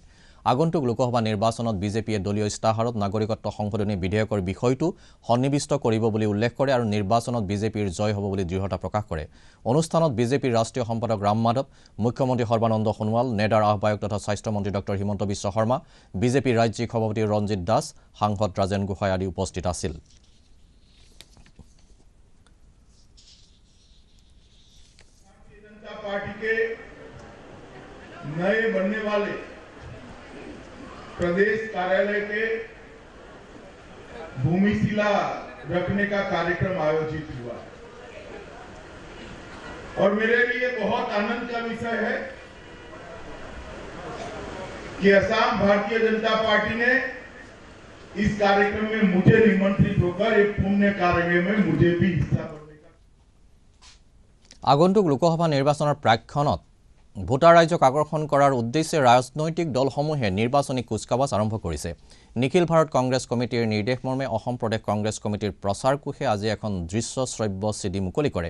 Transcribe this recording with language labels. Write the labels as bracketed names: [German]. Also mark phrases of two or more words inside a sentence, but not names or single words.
[Assamese] আগন্তুক লোকসভা নিৰ্বাচনত বিজেপিয়ে দলীয় ইস্তাহাৰত নাগৰিকত্ব সংশোধনী বিধেয়কৰ বিষয়টো সন্নিবিষ্ট কৰিব বুলি উল্লেখ কৰে আৰু নিৰ্বাচনত বিজেপিৰ জয় হ'ব বুলি দৃঢ়তা প্ৰকাশ কৰে। অনুষ্ঠানত বিজেপিৰ ৰাষ্ট্ৰীয় সম্পাদক ৰাম মাধৱ, মুখ্যমন্ত্ৰী সৰ্বানন্দ সোণোৱাল, নেডাৰ আহ্বায়ক তথা স্বাস্থ্যমন্ত্ৰী ডক্টৰ হিমন্ত বিশ্ব শৰ্মা, বিজেপিৰ ৰাজ্যিক সভাপতি ৰঞ্জিত দাস, সাংসদ ৰাজেন গোহাঁই আদি উপস্থিত আছিল। [Hindi] प्रदेश कार्यालय के भूमि शिला रखने का कार्यक्रम आयोजित हुआ और मेरे लिए बहुत आनंद का विषय है कि असम भारतीय जनता पार्टी ने इस कार्यक्रम में मुझे निमंत्रित होकर एक पुण्य कार्य में मुझे भी हिस्सा लेने का। [Assamese] আগন্তুক লোকসভা নিৰ্বাচনৰ প্ৰাক্ষণত ভোটাৰ ৰাইজক আকৰ্ষণ কৰাৰ উদ্দেশ্যে ৰাজনৈতিক দলসমূহে নিৰ্বাচনী কুচকাৱাজ আৰম্ভ কৰিছে। নিখিল ভাৰত কংগ্ৰেছ কমিটিৰ নিৰ্দেশ মৰ্মে অসম প্ৰদেশ কংগ্ৰেছ কমিটিৰ প্ৰচাৰ কোষে আজি এখন দৃশ্য শ্ৰব্য চিডি মুকলি কৰে।